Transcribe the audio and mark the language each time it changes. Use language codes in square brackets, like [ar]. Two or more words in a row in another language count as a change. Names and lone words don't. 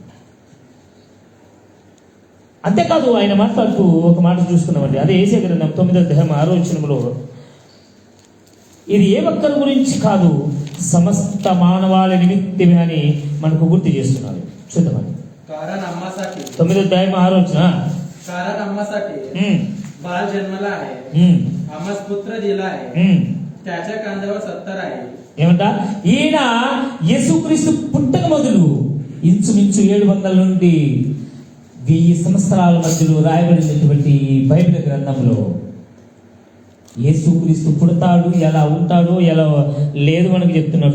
[te] అంతేకాదు ఆయన మాట్లాడుతూ ఒక మాట చూసుకున్నామండి. అదే యేషయా గ్రంథం 9:6 ఇది ఏ ఒక్కరి గురించి కాదు, సమస్త మానవాళి నిమిత్తమే అని మనకు గుర్తు చేస్తున్నారు. చూద్దామని 9:6 [mr] कारण आम्हासाठी बाळ जन्मला आहे, आम्हास पुत्र दिला आहे, त्याच्या कांद्यावर 70 आहे. [te] ఏమంట? ఈయన యేసుక్రీస్తు పుట్టక మొదలు ఇంచుమించు 700 నుండి 1000 సంవత్సరాల మధ్యలో రాయబడినటువంటి బైబిల్ గ్రంథంలో యేసుక్రీస్తు పుడతాడు, ఎలా ఉంటాడో ఎలా లేదు మనకు చెప్తున్నాడు.